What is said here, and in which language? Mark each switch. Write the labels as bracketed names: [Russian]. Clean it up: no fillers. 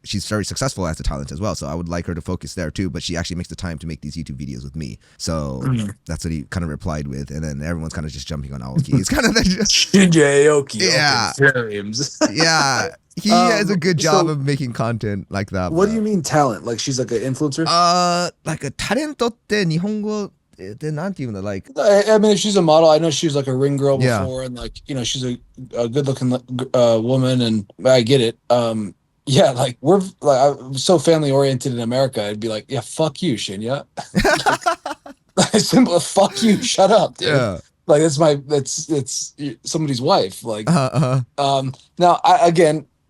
[English] She's very successful as a talent as well, so I would like her to focus there too, but she actually makes the time to make these YouTube videos with me." So that's what he kind of replied with, and then everyone's kind of just jumping on Aoki. It's kind of Shinja Aoki. Yeah. Yeah. He has a good job of making content like that. What do you mean talent? Like she's like an influencer? Like a talent [Japanese] って日本語でなんて言うんだ? [English] Like, I mean, if she's a model, I know she was like a ring girl before, and like she's a good looking woman, and I get it. Yeah, like I'm so family oriented in America. I'd be like, yeah, fuck you, Shinya. Simple, fuck you, shut up, dude. Yeah. Like it's somebody's wife. Like, now again,